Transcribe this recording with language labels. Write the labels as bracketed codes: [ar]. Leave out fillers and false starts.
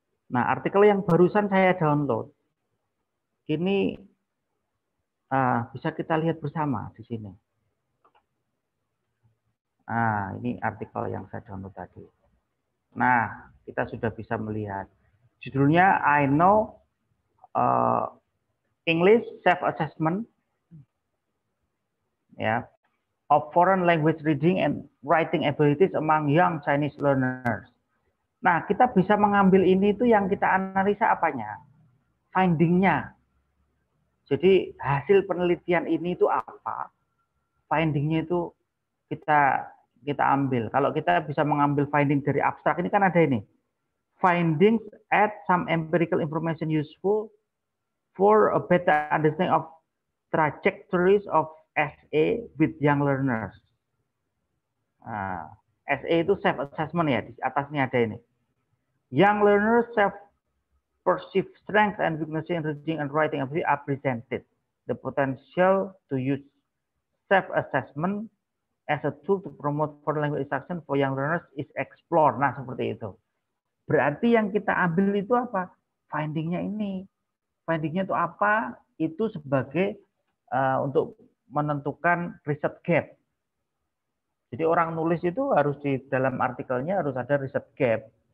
[id] Nah, artikel yang barusan saya download, ini bisa kita lihat bersama di sini. Nah, ini artikel yang saya download tadi. Nah, kita sudah bisa melihat. Judulnya [en] I Know English Self-Assessment ya, of Foreign Language Reading and Writing Abilities Among Young Chinese Learners. [id] Nah, kita bisa mengambil ini itu yang kita analisa apanya? Finding-nya. Jadi hasil penelitian ini itu apa? Finding-nya itu kita ambil. Kalau kita bisa mengambil finding dari abstrak, ini kan ada ini. [en] Findings add some empirical information useful for a better understanding of trajectories of SA with young learners. [id] SA itu self-assessment ya, di atasnya ada ini. [en] Young learners self-perceived strengths and weaknesses in reading and writing ability are presented. The potential to use self-assessment as a tool to promote foreign language instruction for young learners is explored. [id] Nah, seperti itu. Berarti yang kita ambil itu apa? Finding-nya ini. Finding-nya itu apa? Itu sebagai untuk menentukan riset gap. Jadi orang nulis itu harus di dalam artikelnya harus ada riset gap.